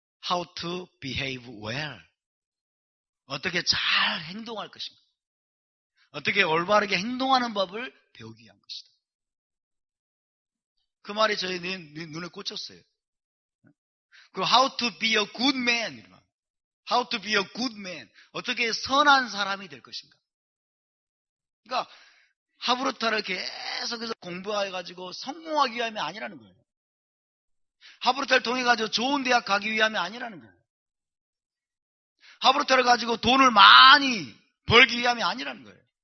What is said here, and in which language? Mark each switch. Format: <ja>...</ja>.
<en>How to behave well.</en> <ko>어떻게 잘 행동할 것인가. 어떻게 올바르게 행동하는 법을 배우기 위한 것이다. 그 말이 저희 눈에 꽂혔어요.</ko> <en>그리고 how to be a good man. How to be a good man.</en> <ko>어떻게 선한 사람이 될 것인가. 그러니까 하브루타를 계속해서 공부해가지고 성공하기 위함이 아니라는 거예요. 하브루타를 통해가지고 좋은 대학 가기 위함이 아니라는 거예요. 하브루타를 가지고 돈을 많이 벌기 위함이 아니라는 거예요.</ko>